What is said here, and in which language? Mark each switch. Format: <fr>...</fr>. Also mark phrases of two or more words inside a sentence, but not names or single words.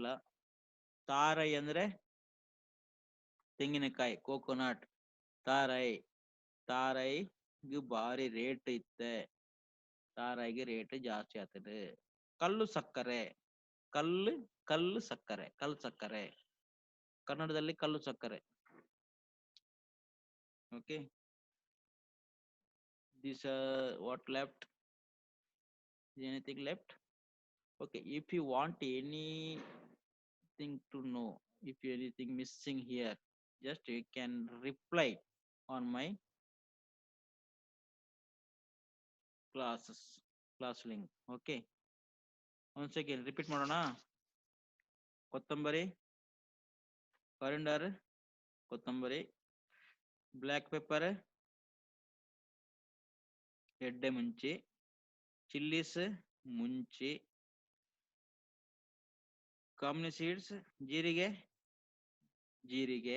<kn>ತಾರೈ ಅಂದ್ರೆ ತೆಂಗಿನಕಾಯಿ, ಕೋಕೋನಟ್. ತಾರೈ,</kn> <tcy>ತಾರೈಗೆ ಭಾರಿ ರೇಟ್ ಇತ್ತೆ,</tcy> <kn>ತಾರಾಯಿಗೆ ರೇಟ್ ಜಾಸ್ತಿ ಆಗ್ತದೆ. ಕಲ್ಲು ಸಕ್ಕರೆ, ಕಲ್ಲು ಸಕ್ಕರೆ. ಕನ್ನಡದಲ್ಲಿ ಕಲ್ಲು ಸಕ್ಕರೆ. ಓಕೆ.</kn> <en>This what left? Anything left? Okay. If you want anything to know, if anything missing here, just you can reply on my class link. Okay. Once again repeat ಮಾಡೋಣ. ಕೊತ್ತಂಬರಿ, ಕಾರಿಂಡರ್, ಕೊತ್ತಂಬರಿ. black pepper,</en> <tcy>ಎಡ್ಡೆ ಮುಂಚಿ.</tcy> <en>ಚಿಲ್ಲೀಸ್, ಮುಂಚಿ. cumin seeds, ಜೀರಿಗೆ.</en>